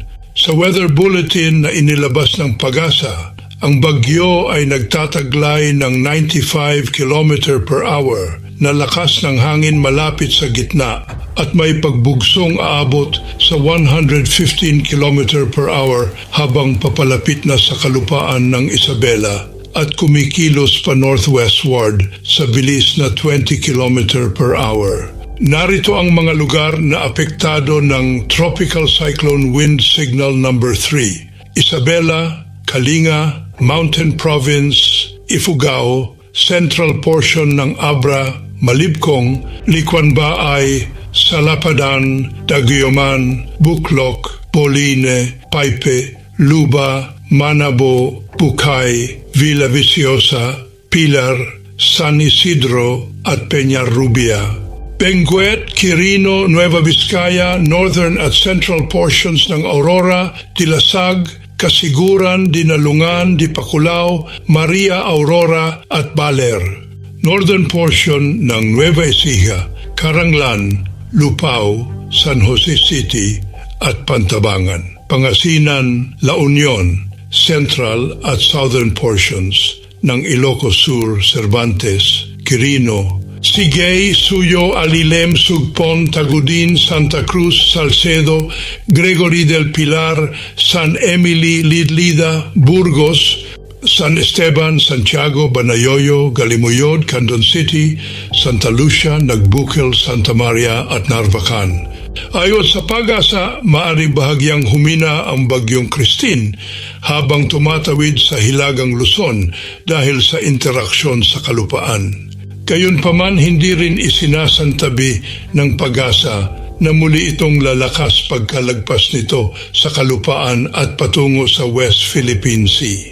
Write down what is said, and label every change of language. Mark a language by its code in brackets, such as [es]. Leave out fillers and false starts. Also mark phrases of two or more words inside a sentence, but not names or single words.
[tl] Sa [en] weather bulletin [tl] na inilabas ng Pag-asa, ang bagyo ay nagtataglay ng 95 [en] km per hour [tl] na lakas ng hangin malapit sa gitna at may pagbugsong aabot sa 115 [en] km per hour [tl] habang papalapit na sa kalupaan ng Isabela at kumikilos pa northwestward sa bilis na 20 [en] km per hour. [tl] Narito ang mga lugar na apektado ng [en] Tropical Cyclone Wind Signal number 3: [tl] Isabela, Kalinga, Mountain Province, Ifugao, [en] central portion [tl] ng Abra, Malibkong, Likwanbaay, Salapadan, Daguioman, Buklok, Boline, Paipe, Luba, Manabo, Bukay, Villaviciosa, Pilar, San Isidro at Peñarrubia. Benguet, Quirino, Nueva Vizcaya, northern at [en] central portions [tl] ng Aurora, Dilasag, Kasiguran, Dinalungan, Dipakulaw, Maria Aurora at Baler. [en] Northern portion [tl] ng Nueva Ecija, Caranglan, Lupao, San Jose City at Pantabangan. Pangasinan, La Union, central at [en] southern portions [tl] ng Ilocos Sur, Cervantes, Quirino, Sigay, Suyo, Alilem, Sugpon, Tagudin, Santa Cruz, Salcedo, Gregory del Pilar, San Emily, Lidlida, Burgos, San Esteban, Santiago, Banayoyo, Galimuyod, Candon City, Santa Lucia, Nagbukil, Santa Maria at Narvacan. Ayon sa Pag-asa, maaaring bahagyang humina ang Bagyong Christine habang tumatawid sa Hilagang Luzon dahil sa interaksyon sa kalupaan. Gayunpaman, hindi rin isinasantabi ng Pag-asa na muli itong lalakas pagkalagpas nito sa kalupaan at patungo sa West Philippine Sea.